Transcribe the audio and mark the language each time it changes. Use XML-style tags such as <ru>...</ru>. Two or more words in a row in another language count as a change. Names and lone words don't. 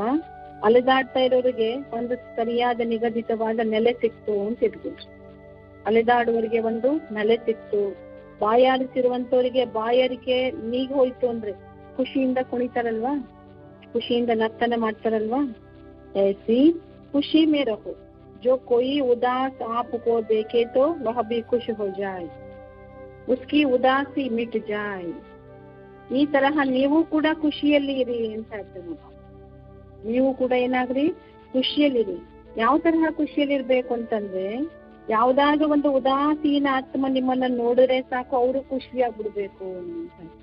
<kn>ಅಲೆದಾಡ್ತಾ ಇರೋರಿಗೆ ಒಂದು ಸರಿಯಾದ ನಿಗದಿತವಾದ ನೆಲೆ ಸಿಕ್ತು ಅಂತ ಇಟ್ಕೊಂಡು, ಅಲೆದಾಡುವವರಿಗೆ ಒಂದು ನೆಲೆ ಸಿಕ್ತು. ಬಾಯಾರಿಸಿರುವಂತವರಿಗೆ ಬಾಯಾರಿಕೆ ನೀಗ್ ಹೋಯ್ತು ಅಂದ್ರೆ ಖುಷಿಯಿಂದ ಕುಣಿತಾರಲ್ವಾ, ಖುಷಿಯಿಂದ ನರ್ತನ ಮಾಡ್ತಾರಲ್ವಾ.</kn> <hi>ऐसी खुशी में रहो जो कोई उदास आपको देखे तो वह भी खुश हो जाए, उसकी उदासी मिट जाए.</hi> <kn>ಈ ತರಹ ನೀವು ಕೂಡ ಖುಷಿಯಲ್ಲಿ ಇರಿ ಅಂತ ಹೇಳ್ತೇನೆ. ನೀವು ಕೂಡ ಏನಾಗ್ರಿ, ಖುಷಿಯಲ್ಲಿರಿ. ಯಾವ ತರಹ ಖುಷಿಯಲ್ಲಿ ಇರ್ಬೇಕು ಅಂತಂದ್ರೆ, ಯಾವ್ದಾದ್ರು ಒಂದು ಉದಾಸೀನ ಆತ್ಮ ನಿಮ್ಮನ್ನ ನೋಡಿದ್ರೆ ಸಾಕು ಅವರು ಖುಷಿಯಾಗ್ಬಿಡ್ಬೇಕು ಅಂತ.</kn>